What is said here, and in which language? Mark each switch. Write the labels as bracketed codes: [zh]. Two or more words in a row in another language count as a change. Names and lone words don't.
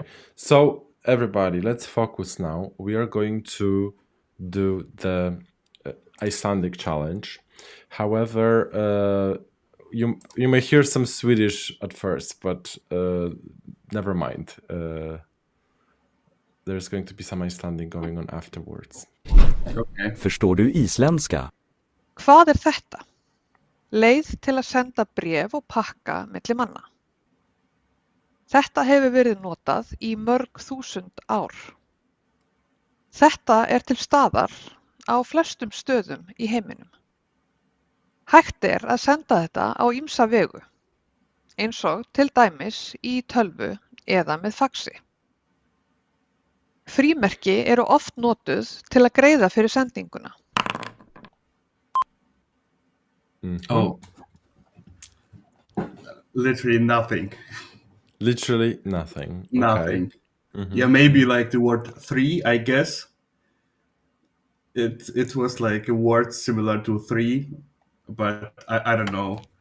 [en] So everybody, let's focus now. We are going to do the Icelandic challenge. However, you may hear some Swedish at first, but never mind. There's going to be some Icelandic going on afterwards. Okay. [sv] Förstår du isländska? [is] Hvað þetta? Leið til að senda bréf og pakka milli manna. Þetta hefur verið notað í mörg þúsund ár. Þetta til staðar á flestum stöðum í heiminum. Hægt að senda þetta á ýmsa vegu, eins og til dæmis í tölvu eða með faxi. Frímerki oft notuð til að greiða fyrir sendinguna. [en] Oh. Literally nothing. Literally nothing. Nothing. Okay. Yeah, maybe like the word 3, I guess. It was like a word similar to 3, but I don't know.